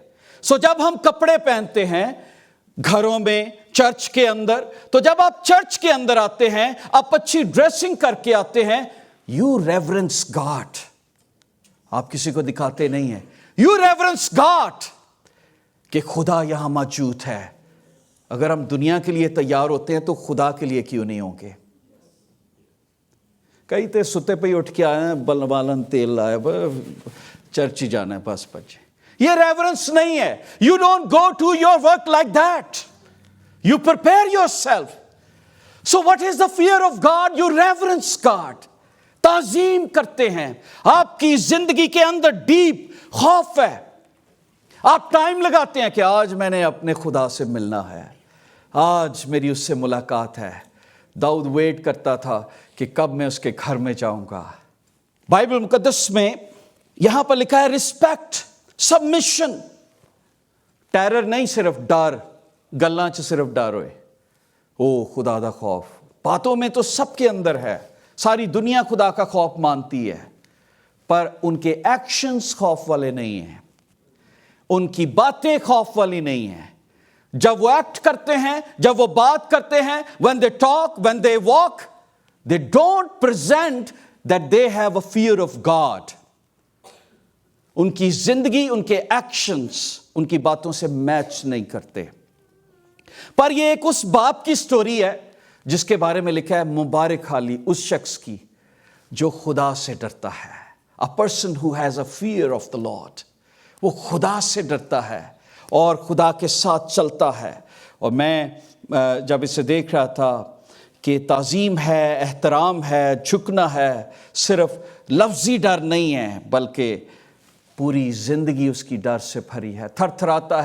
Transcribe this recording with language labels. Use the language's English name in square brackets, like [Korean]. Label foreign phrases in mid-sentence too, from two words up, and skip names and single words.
[Urdu] سو جب ہم کپڑے پہنتے ہیں گھروں میں, چرچ کے اندر, تو جب آپ چرچ کے اندر آتے ہیں, آپ اچھی ڈریسنگ کر کے آتے ہیں, [English] you reverence God. [Urdu] آپ کسی کو دکھاتے نہیں ہیں, [English] you reverence God [Urdu] کہ خدا یہاں موجود ہے. اگر ہم دنیا کے لیے تیار ہوتے ہیں تو خدا کے لیے کیوں نہیں ہوں گے؟ [Punjabi] کئی تے ستے پہ اٹھ کے آئے ہیں, بلوالن تیل لائے, چرچ ہی جانا ہے بس بچے. [Urdu] یہ ریورنس نہیں ہے. [English] You don't go to your work like that, you prepare yourself. So what is the fear of God? You reverence God, [Urdu] تعظیم کرتے ہیں. آپ کی زندگی کے اندر ڈیپ خوف ہے, آپ ٹائم لگاتے ہیں کہ آج میں نے اپنے خدا سے ملنا ہے, آج میری اس سے ملاقات ہے. داؤد ویٹ کرتا تھا کہ کب میں اس کے گھر میں جاؤں گا. بائبل مقدس میں یہاں پر لکھا ہے [English] respect, submission. [Urdu] ٹیرر نہیں, صرف ڈر, [Punjabi] گلاں چ صرف ڈر ہوئے, او خدا دا خوف. [Urdu] باتوں میں تو سب کے اندر ہے, ساری دنیا خدا کا خوف مانتی ہے, پر ان کے ایکشنز خوف والے نہیں ہیں, ان کی باتیں خوف والی نہیں ہیں. جب وہ ایکٹ کرتے ہیں, جب وہ بات کرتے ہیں, [English] when they talk, when they walk, they don't present that they have a fear of God. [Urdu] ان کی زندگی، ان کے ایکشنز ان کی باتوں سے میچ نہیں کرتے۔ پر یہ ایک اس باپ کی سٹوری ہے جس کے بارے میں لکھا ہے مبارک حالی اس شخص کی جو خدا سے ڈرتا ہے۔ [English] A person who has a fear of the Lord، [Urdu] وہ خدا سے ڈرتا ہے اور خدا کے ساتھ چلتا ہے۔ اور میں جب اسے دیکھ رہا تھا کہ تعظیم ہے، احترام ہے، جھکنا ہے، صرف لفظی ڈر نہیں ہے بلکہ پوری زندگی اس کی ڈر سے بھری ہے، تھر تھراتا